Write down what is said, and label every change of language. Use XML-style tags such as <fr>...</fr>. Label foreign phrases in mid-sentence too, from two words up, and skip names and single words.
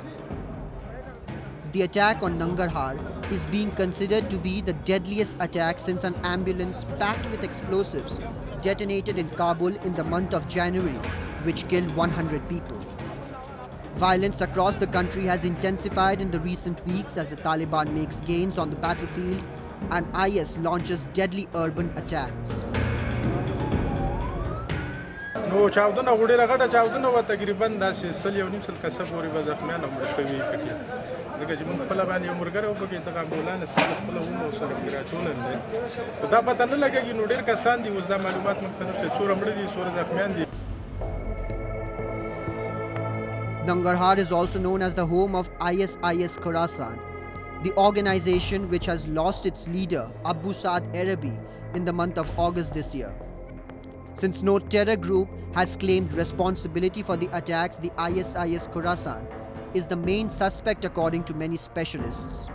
<en>The attack on Nangarhar is being considered to be the deadliest attack since an ambulance packed with explosives detonated in Kabul in the month of January, which killed 100 people. Violence across the country has intensified in the recent weeks as the Taliban makes gains on the battlefield and IS launches deadly urban attacks.</en> <ps>نو چاودنه وړي راغټه چاودنه و تقریبا داسې سل یو نیم سل کسه پورې به زخمیان او مړه شوي پکې لکه چې موږ خپله باندې یو ملګری و پکې دغه امبولانس خپله ومو سره پکې راچولن دی خو دا پته نه لګېږي نو ډېر کسان دي اوس دا معلومات موږ ته نشته څومره مړه دي څومره زخمیان دي.</ps> <en>Nangarhar is also known as the home of ISIS Khorasan, the organization which has lost its leader Abu Saad Arabi in the month of August this year. Since no terror group has claimed responsibility for the attacks, the ISIS Khorasan is the main suspect according to many specialists.</en>